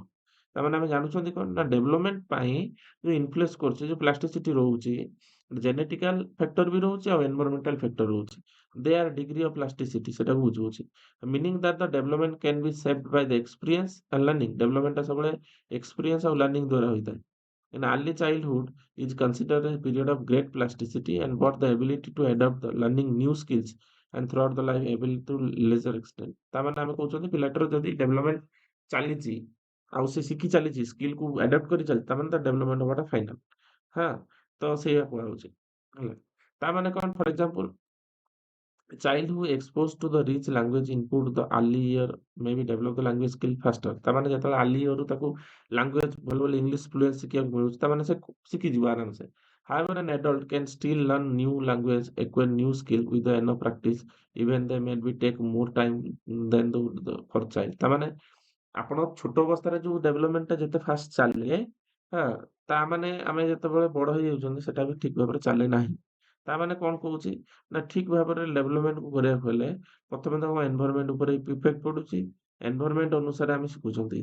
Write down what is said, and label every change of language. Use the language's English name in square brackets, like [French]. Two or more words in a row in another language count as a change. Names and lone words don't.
[Odia] ତାମାନେ ଆମେ ଜାଣୁଛନ୍ତି କଣ ନା, ଡେଭଲପମେଣ୍ଟ ପାଇଁ ଯୋଉ ଇନଫ୍ଲୁଏନ୍ସ କରୁଛି, ଯୋଉ ପ୍ଲାଷ୍ଟିସିଟି ରହୁଛି, [English] genetical factor [Odia] ବି ରହୁଛି ଆଉ [English] environmental factor [Odia] ରହୁଛି। [English] they are degree of plasticity, [Odia] ସେଟାକୁ ବୁଝଉଛି। [English] meaning that the development can be shaped by the experience and learning. ଡେଭଲପମେଣ୍ଟଟା ସବୁବେଳେ ଏକ୍ସପିରିଏନ୍ସ ଆଉ ଲର୍ନିଂ ଦ୍ୱାରା ହୋଇଥାଏ। In early childhood is considered a period of great plasticity and both the ability to adapt the learning new skills and throughout the life ability to lesser extent। [Odia] ତାମାନେ ଆମେ କହୁଛନ୍ତି ପିଲାଟିର ଯଦି ଡେଭଲପମେଣ୍ଟ ଚାଲିଛି ଆଉ ସେ ଶିଖି ଚାଲିଛି, ସ୍କିଲକୁ ଆଡାପ୍ଟ କରି ଚାଲିଛି, ତାମାନେ ତା ଡେଭଲପମେଣ୍ଟ ହବାଟା ଫାଇନାଲ। ହଁ, ତ ସେଇଆ କୁହାହଉଛି ହେଲା। ତାମାନେ କଣ, [English] for example, a child who exposed to the rich language input the early year maybe develop the language skill faster। [Odia] ତାମାନେ ଯେତେବେଳେ [English] early year [Odia] ରୁ ତାକୁ ଲାଙ୍ଗୁଏଜ ଭଲ ଭଲ [English] English fluency [Odia] ଶିଖିବାକୁ ମିଳୁଛି, ତାମାନେ ସେ ଶିଖିଯିବ ଆରାମସେ। [English] However, an adult can still learn new language, acquire new skill with the enough practice, even they may be take more time than the for child। [Odia] ତାମାନେ ଆପଣ ଛୋଟ ଅବସ୍ଥାରେ ଯୋଉ ଡେଭଲପମେଣ୍ଟଟା ଯେତେ ଫାଷ୍ଟ ଚାଲେ, ହଁ, ତାମାନେ ଆମେ ଯେତେବେଳେ ବଡ ହେଇଯାଉଛନ୍ତି ସେଟା ବି ଠିକ ଭାବରେ ଚାଲେ ନାହିଁ। ତାମାନେ କଣ କହୁଛି ନା, ଠିକ ଭାବରେ ଡେଭଲପମେଣ୍ଟକୁ କରିବାକୁ ହେଲେ ପ୍ରଥମେ ତ ଆମ ଏନଭାରମେଣ୍ଟ ଉପରେ ଇଫେକ୍ଟ ପଡୁଛି। ଏନଭାରମେଣ୍ଟ ଅନୁସାରେ ଆମେ ଶିଖୁଛନ୍ତି।